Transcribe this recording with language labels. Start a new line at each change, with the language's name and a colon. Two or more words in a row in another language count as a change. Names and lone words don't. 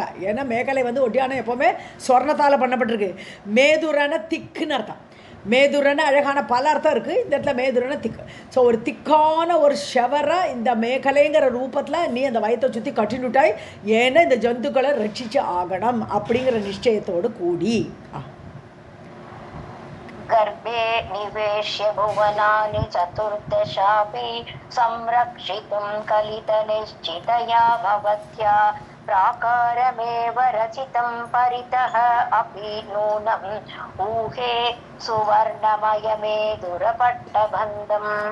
Tamil: ஏன்னா மேகலை வந்து ஒட்டியானம் எப்போவுமே ஸ்வர்ணத்தால் பண்ணப்பட்டிருக்கு. மேதுரன திக்குன்னு அர்த்தம். மேதுரன அழகான பல அர்த்தம் இருக்குது, இந்த இடத்துல மேதுரன திக்கு. ஸோ ஒரு திக்கான ஒரு ஷவரை இந்த மேகலைங்கிற ரூபத்தில் நீ அந்த வயத்தை சுற்றி கட்டினுட்டாய். ஏன்னா இந்த ஜந்துக்களை ரட்சிச்சு ஆகணும் அப்படிங்கிற நிச்சயத்தோடு கூடி.
Sanskrit: गर्भे निवेश्य भुवनानि चतुर्दशापि संरक्षितुं कलितनिश्चितया भवत्या प्राकारमेव रचितं परितः अपि नूनम् ऊहे सुवर्णमयमेदुरपट्टबन्धम्.